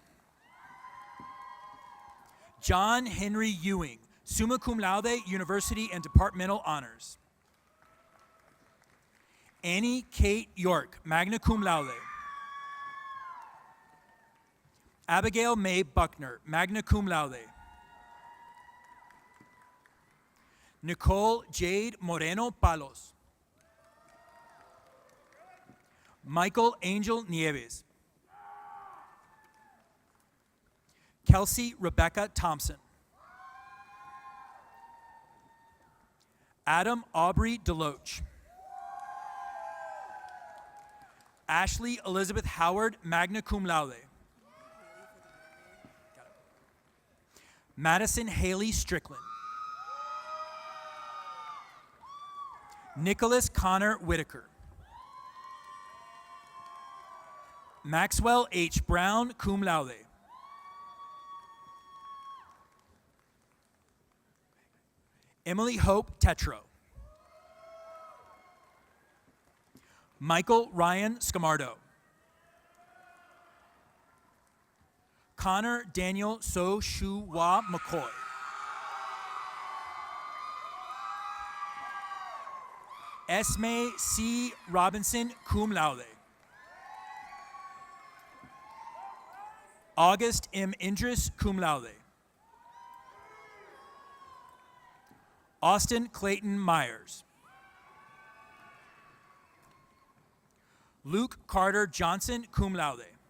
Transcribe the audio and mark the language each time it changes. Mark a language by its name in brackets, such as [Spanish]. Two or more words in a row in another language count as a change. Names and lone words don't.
[English] John Henry Ewing, [Latin] summa cum laude, [English] University and Departmental Honors. Annie Kate York, [Latin] magna cum laude. [English] Abigail Mae Buckner, [Latin] magna cum laude. [English] Nicole Jade Moreno Palos. Michael Angel Nieves. Kelsey Rebecca Thompson. Adam Aubrey Deloach. Ashley Elizabeth Howard, [Latin] magna cum laude. [English] Madison Haley Strickland. Nicholas Connor Whitaker. Maxwell H. Brown, [Latin] cum laude. [English] Emily Hope Tetro. Michael Ryan Scamardo. Connor Daniel So Shu Wa McCoy. Esme C. Robinson, [Latin] cum laude. August M. [English] Indris, [Latin] cum laude. [English] Austin Clayton Myers. Luke Carter Johnson, [Latin] cum laude.